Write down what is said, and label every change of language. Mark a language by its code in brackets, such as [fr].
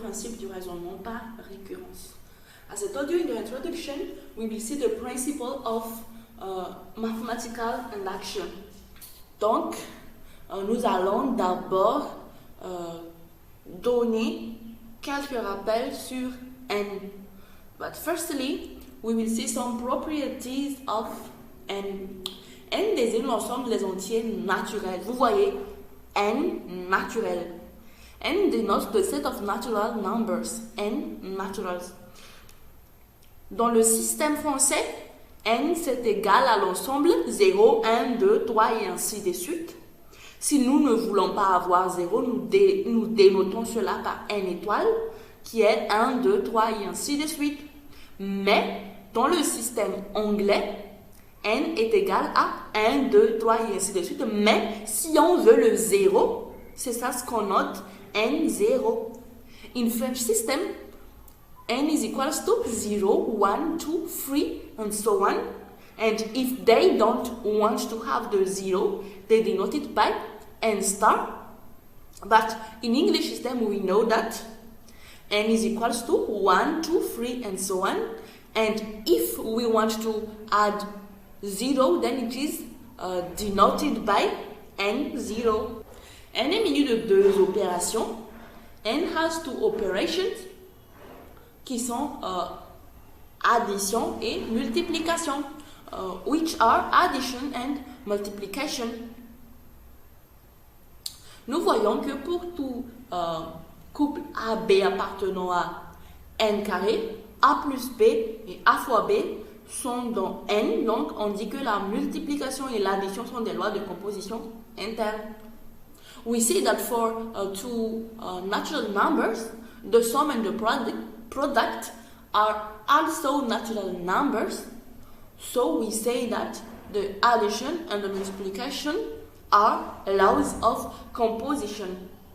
[fr] Principe du raisonnement par récurrence. [en] As I told you in the introduction, we will see the principle of mathematical induction. [fr] Donc, nous allons d'abord donner quelques rappels sur n. [en] But firstly, we will see some properties of n. [fr] N désigne l'ensemble des entiers naturels. Vous voyez, n naturel. [en] N denote the set of natural numbers. N naturals. [fr] Dans le système français, n c'est égal à l'ensemble 0, 1, 2, 3 et ainsi de suite. Si nous ne voulons pas avoir 0, nous dénotons cela par n étoile, qui est 1, 2, 3 et ainsi de suite. Mais dans le système anglais, n est égal à 1, 2, 3 et ainsi de suite. Mais si on veut le 0, c'est ça ce qu'on note, n0. [en] In French system, n is equals to 0, 1, 2, 3, and so on. And if they don't want to have the 0, they denote it by n star. But in English system, we know that n is equals to 1, 2, 3, and so on. And if we want to add 0, then it is denoted by n0. [fr] n est muni de deux opérations. [en] N has two operations [fr] qui sont addition et multiplication, [en] which are addition and multiplication. [fr] Nous voyons que pour tout couple AB appartenant à n carré, A plus B et A fois B sont dans n, donc on dit que la multiplication et l'addition sont des lois de composition interne. [en] We see that for two natural numbers, the sum and the product are also natural numbers, so we say that the addition and the multiplication are laws of composition.